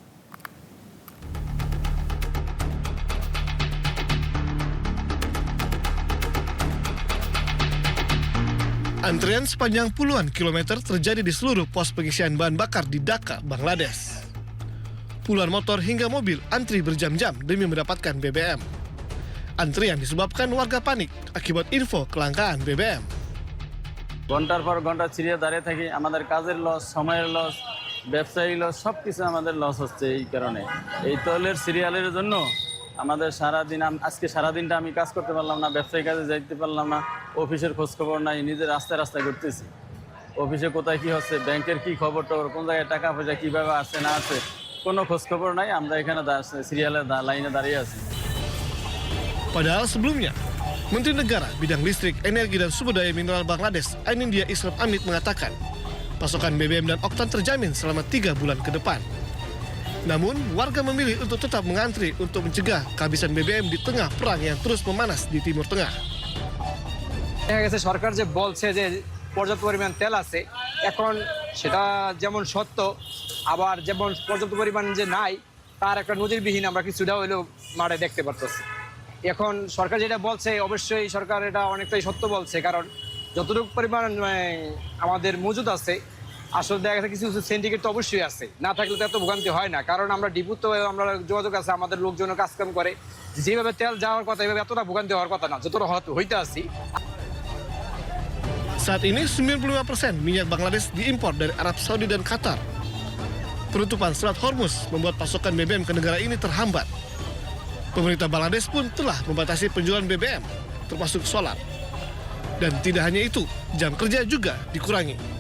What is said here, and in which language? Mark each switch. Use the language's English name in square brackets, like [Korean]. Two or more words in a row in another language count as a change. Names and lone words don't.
[Indonesian] Antrian sepanjang puluhan kilometer terjadi di seluruh pos pengisian bahan bakar di Dhaka, Bangladesh. Puluhan motor hingga mobil antri berjam-jam demi mendapatkan BBM. Antrian disebabkan warga panik akibat info kelangkaan BBM. [Bangla] ঘন্টার পর ঘন্টা ছিড়িয়ে দাঁড়িয়ে থাকি, আমাদের কাজের লস, সময়ের লস, ব্যবসায়ী লস, সব কিছু আমাদের লস হচ্ছে এই কারণে। এই তৈলের সিরিয়ালের জন্য আমাদের সারাদিন, আজকে সারাদিনটা আমি কাজ করতে পারলাম না, ব্যবসায়ী কাজে যাইতে পারলাম না, অফিসের খোঁজখবর নাই, নিজের রাস্তায় রাস্তায় ঘুরতেছি। অফিসে কোথায় কি হচ্ছে, ব্যাংকের কি খবর টবর, কোন জায়গায় টাকা পয়সা কীভাবে আসছে না আছে, কোনো খোঁজখবর নাই। আমরা এখানে সিরিয়ালের লাইনে দাঁড়িয়ে আছি। [Indonesian] Padahal sebelumnya, Menteri Negara Bidang Listrik, Energi dan Sumber Daya Mineral Bangladesh, Ainindya Islam Amit mengatakan, pasokan BBM dan oktan terjamin selama 3 bulan ke depan. Namun, warga memilih untuk tetap mengantri untuk mencegah kehabisan BBM di tengah perang yang terus memanas di Timur Tengah. [Bangla] দেখা গেছে সরকার যে বলছে যে পর্যাপ্ত পরিমাণ তেল আছে, এখন সেটা যেমন সত্য, আবার যেমন পর্যাপ্ত পরিমাণ যে নাই তার একটা নজিরবিহীন আমরা কিছুটা হইলেও মাঠে দেখতে পারতেছি। এখন সরকার যেটা বলছে, অবশ্যই সরকার এটা অনেকটাই সত্য বলছে, কারণ যতটুকু পরিমাণ আমাদের মজুদ আছে, আসলে দেখা গেছে কিছু কিছু সিন্ডিকেট তো অবশ্যই আছে, না থাকলে তো এত ভোগান্তি হয় না। কারণ আমরা ডিপু তো আমরা যোগাযোগ আছে, আমাদের লোকজনও কাজকাম করে, যেভাবে তেল যাওয়ার কথা এভাবে এতটা ভোগান্তি হওয়ার কথা না, যতটা হইতে আসি। [Indonesian] Saat ini 95% minyak Bangladesh diimpor dari Arab Saudi dan Qatar. Penutupan Selat Hormuz membuat pasokan BBM ke negara ini terhambat. Pemerintah Bangladesh pun telah membatasi penjualan BBM, termasuk solar. Dan tidak hanya itu, jam kerja juga dikurangi.